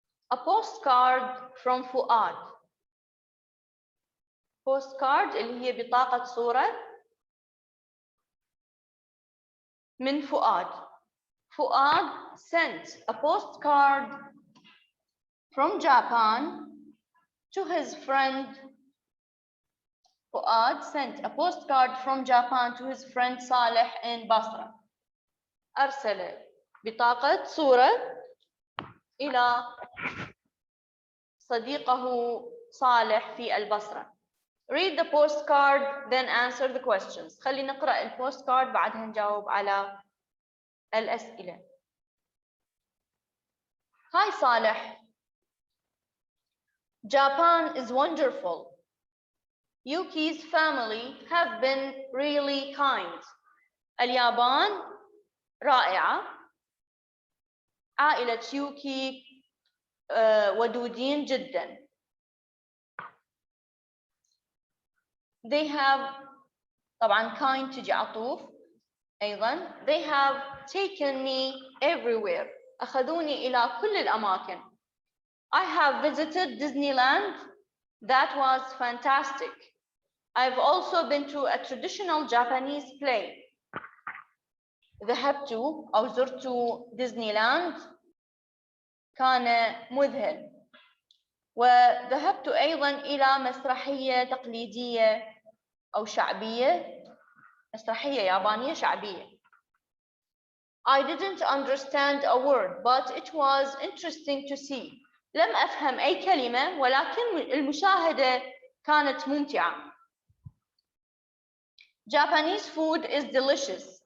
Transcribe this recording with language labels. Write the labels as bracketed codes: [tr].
[en] A postcard from Fuad. [ar] Postcard اللي هي بطاقة صورة من فؤاد. [en] Fuad sent a postcard from Japan to his friend. Fuad sent a postcard from Japan to his friend Saleh in Basra. [ar] أرسل بطاقة صورة إلى صديقه صالح في البصرة. [en] Read the postcard, then answer the questions. [ar] خلي نقرأ البوستكارد بعدها نجاوب على الأسئلة. [en] Hi Saleh. Japan is wonderful. Yuki's family have been really kind. [ar] اليابان رائعة. عائلة يوكي ودودين جدا. [en] They have [ar] طبعا kind تجي عطوف أيضا. [en] They have taken me everywhere. [ar] أخذوني إلى كل الأماكن. [en] I have visited Disneyland. That was fantastic. I've also been to a traditional Japanese play. [ar] ذهبت أو زرت ديزنيلاند كان مذهل. وذهبت أيضا إلى مسرحية تقليدية أو شعبية. مسرحية يابانية شعبية. [en] I didn't understand a word, but it was interesting to see. [ar] لم أفهم أي كلمة ولكن المشاهدة كانت ممتعة. [en] Japanese food is delicious.